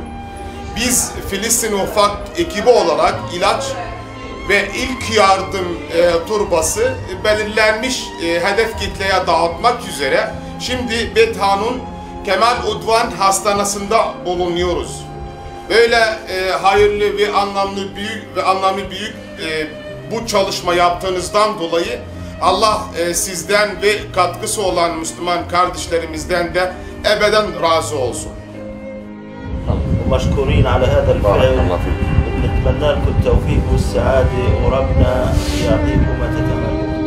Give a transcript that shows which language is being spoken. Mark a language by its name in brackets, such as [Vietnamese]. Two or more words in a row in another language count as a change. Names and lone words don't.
[Turkish] Biz Filistin Ufak ekibi olarak ilaç ve ilk yardım torbası belirlenmiş hedef kitleye dağıtmak üzere şimdi Bethan'ın Kemal Udvan Hastanesi'nde bulunuyoruz. Böyle hayırlı ve anlamlı büyük bu çalışma yaptığınızdan dolayı Allah sizden ve katkısı olan Müslüman kardeşlerimizden de ebeden razı olsun. [Arabic] ومشكورين على هذا الفعل ونتمنى لكم التوفيق والسعادة وربنا يعطيكم ما تتمنى.